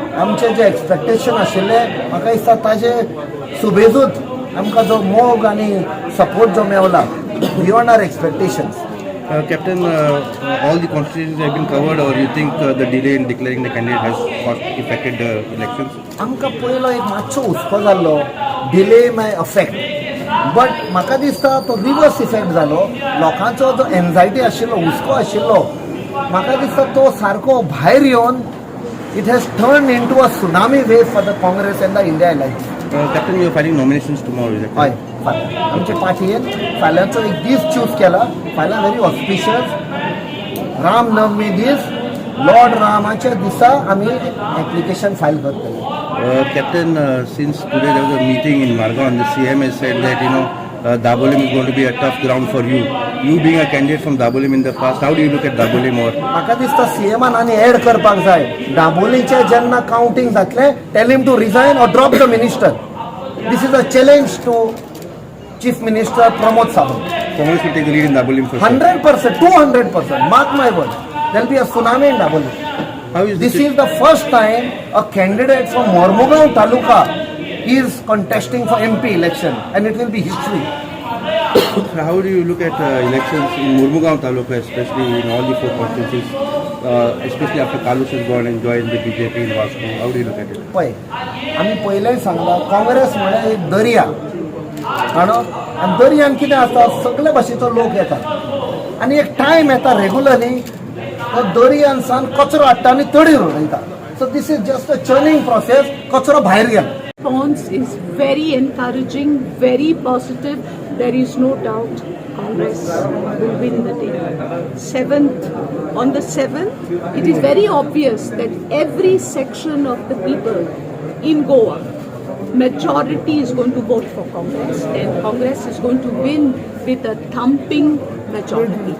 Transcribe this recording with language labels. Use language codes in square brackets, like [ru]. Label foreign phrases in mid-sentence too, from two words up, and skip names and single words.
[kok] आमचे जे एक्सपेक्टेशन आशिल्ले म्हाका दिसता ताजे सुबेजूच आमकां जो मोग आनी सपोर्ट जो मेवला [en] beyond our expectations. Captain, all the constituencies have been covered, or you think the delay in declaring the candidate has affected the elections? [kok] आमकां पयलो एक मातसो हुस्को जाल्लो [en] delay may affect, [kok] बट म्हाका दिसता तो [en] reverse effect [kok] जालो. लोकांचो जो एन्झायटी आशिल्लो हुस्को आशिल्लो म्हाका दिसता तो सारको भायर येवन [en] it has turned into a tsunami wave for the Congress and the India Alliance. Captain, you are filing nominations tomorrow, is that [kok] हय, [en] correct? [kok] आमचे पार्टयेन फाल्यांचो एक दीस चूज केला. फाल्यां [en] very auspicious [kok] राम नवमी दीस, लॉर्ड रामाच्या दिसा आमी एप्लिकेशन फायल करतले. [en] Captain, since today there was a meeting in Margaon, the CM has said that Dabolim is going to be a tough ground for you. You being a candidate from Dabolim in the past, how do you look at Dabolim? Or [kok] म्हाका दिसता सीएमान आनी एड करपाक जाय. दाबोलीचे जेन्ना काउंटिंग जातले [en] tell him to resign or drop the minister. this is a challenge to Chief Minister Pramod Sawant. Congress will take the lead in Dabolim for sure. 100%, 200%, mark my word, there will be a tsunami in Daboli. How is This is the first time a candidate from Mormugaon Taluka is contesting for MP election, and it will be history. How do you look at elections in Mormugaon Taluka, especially in all the four constituencies, especially after Kalus has gone and joined the BJP in Vasco? How do you look at it? [kok] पळय, आमी पयलेंच सांगला काँग्रेस म्हळ्यार एक दर्या, आनी दर्यान कितें आसता सगळे भाशेचो लोक येतात आनी एक टायम येता रेगुलरली तो दर्यान सावन कचरो हाडटा आनी तडीर उडयता. [en] so this is just a churning process. [kok] कचरो भायर गेलो. [en] Response is very encouraging, very positive. There is no doubt Congress will win the day. On the 7th, it is very obvious that every section of the people in Goa, majority is going to vote for Congress, and Congress is going to win with a thumping majority.